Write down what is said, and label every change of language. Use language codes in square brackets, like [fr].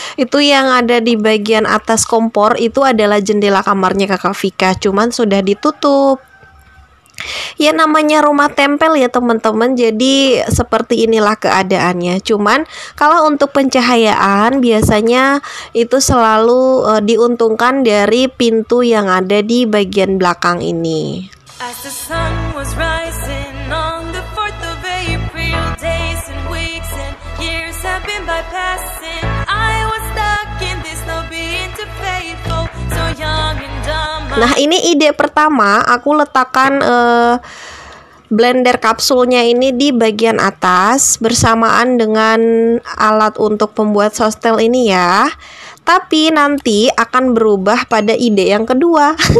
[id] Itu yang ada di bagian atas kompor itu adalah jendela kamarnya kakak Vika, cuman sudah ditutup. Ya namanya rumah tempel ya teman-teman, jadi seperti inilah keadaannya. Cuman kalau untuk pencahayaan biasanya itu selalu diuntungkan dari pintu yang ada di bagian belakang ini. [en] As the sun was rising on the 4th of April, days and weeks and years have been bypassing. I was stuck in this love being too faithful, so young and dumb. [id] Nah, ini ide pertama, aku letakkan blender kapsulnya ini di bagian atas bersamaan dengan alat untuk pembuat sostel ini ya. Tapi nanti akan berubah pada ide yang kedua.